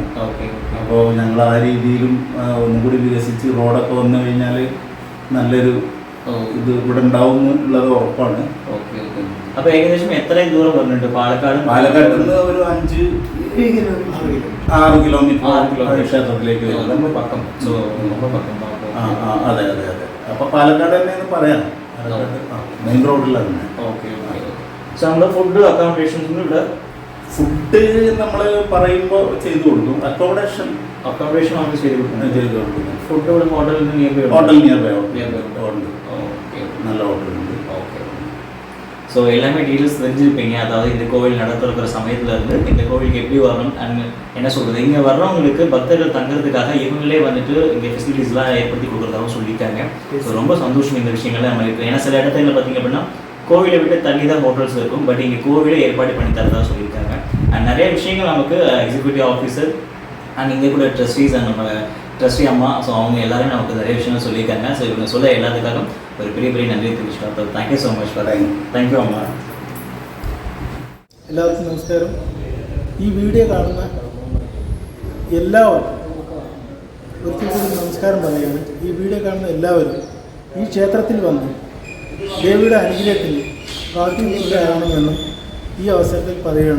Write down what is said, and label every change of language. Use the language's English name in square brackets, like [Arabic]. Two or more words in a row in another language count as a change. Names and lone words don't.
[Malayalam] അപ്പോൾ ഞങ്ങൾ ആ രീതിയിലും ഒന്നും കൂടി വികസിച്ച് റോഡൊക്കെ വന്നു കഴിഞ്ഞാൽ നല്ലൊരു ഇത് ഇവിടെ ഉണ്ടാവും എന്നുള്ളത് ഉറപ്പാണ്. അപ്പൊ ഏകദേശം എത്രയും ദൂരം പറഞ്ഞിട്ടുണ്ട് പാലക്കാട് നിന്ന് ഒരു 7 കിലോമീറ്റർ 6 കിലോമീറ്റർ ക്ഷേത്രത്തിലേക്ക് വരും. [Tamil] ரொம்ப பக்கம். ஸோ ரொம்ப பக்கம் தான். [Malayalam] അതെ അതെ അതെ. അപ്പൊ പാലക്കാട് തന്നെ എന്ന് പറയാം, മെയിൻ റോഡിലാണ്. ഓക്കെ ഓക്കെ. സോ നമ്മുടെ [English] food accommodations [Malayalam] ഇവിടെ ഫുഡ് നമ്മൾ പറയുമ്പോൾ ചെയ്തു കൊടുക്കും. അക്കോമഡേഷൻ ആണ് ചെയ്ത് കൊടുക്കുന്നത്. ഫുഡ് ഇവിടെ ഹോട്ടലിൽ നിന്ന് [English] near by [Malayalam] ഉണ്ട്. [Tamil] நல்ல ஹோட்டல் ഉണ്ട്. ஓகே. ஸோ எல்லாமே டீட்டெயில்ஸ் தெரிஞ்சிருப்பீங்க. அதாவது இந்த கோவில் நடத்துகிற சமயத்தில் இருந்து இந்த கோவிலுக்கு எப்படி வரணும் அண்ட் என்ன சொல்கிறது, இங்கே வர்றவங்களுக்கு பக்தர்கள் தங்குறதுக்காக இவங்களே வந்துட்டு இங்கே ஃபெசிலிட்டிஸ்லாம் ஏற்படுத்தி கொடுக்குறதாகவும் சொல்லியிருக்காங்க. ஸோ ரொம்ப சந்தோஷம் இந்த விஷயங்கள்லாம் நம்ம இருக்குது. ஏன்னா சில இடத்துல பார்த்திங்க அப்படின்னா கோவிலை விட்டு தள்ளி தான் ஹோட்டல்ஸ் இருக்கும், பட் இங்கே கோவிலே ஏற்பாடு பண்ணி தரதாக சொல்லியிருக்காங்க. அண்ட் நிறைய விஷயங்கள் நமக்கு [English] executive officer [Tamil] அண்ட் இங்கே கூட ட்ரஸ்டீஸ் அண்ட் நம்ம ட்ரஸ்டி அம்மா, ஸோ அவங்க எல்லாரும் நமக்கு நிறைய விஷயங்கள் சொல்லியிருக்காங்க. ஸோ இவங்க சொல்ல எல்லாத்துக்காகவும் ഒരു பெரிய பெரிய നന്ദി தெரிவிச்சுட்டோம். [English] thank you so much for thank you അമ്മ. [Malayalam] എല്ലാവർക്കും നമസ്കാരം. ഈ വീഡിയോ കാണുന്ന എല്ലാവർക്കും ഒരിക്കൽ കൂടി നമസ്കാരം പറയുകയാണ്. ഈ വീഡിയോ കാണുന്ന എല്ലാവരും ഈ ക്ഷേത്രത്തിൽ വന്ന് ദേവിയുടെ അനുഗ്രഹത്തിന് ഭാഗ്യമുള്ളവരാകണമെന്നും ഈ അവസരത്തിൽ പറയുകയാണ്.